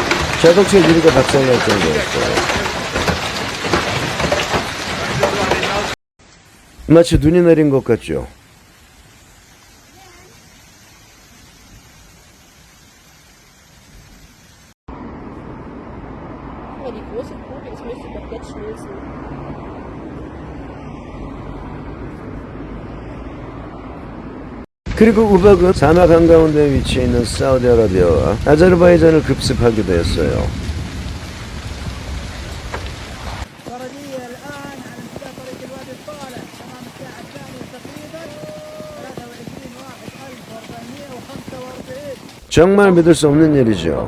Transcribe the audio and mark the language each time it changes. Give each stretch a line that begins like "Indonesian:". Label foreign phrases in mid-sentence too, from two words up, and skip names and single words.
Korean: 자동차 유리가 박살날 정도였어요. 마치 눈이 내린 것 같죠?
German: Ja, die große Kugel, das müsste doch jetzt schmilzen.
Korean: 그리고 우박은 사막 한가운데 위치해 있는 사우디아라비아와 아제르바이잔을 급습하기도 했어요. 정말 믿을 수 없는 일이죠.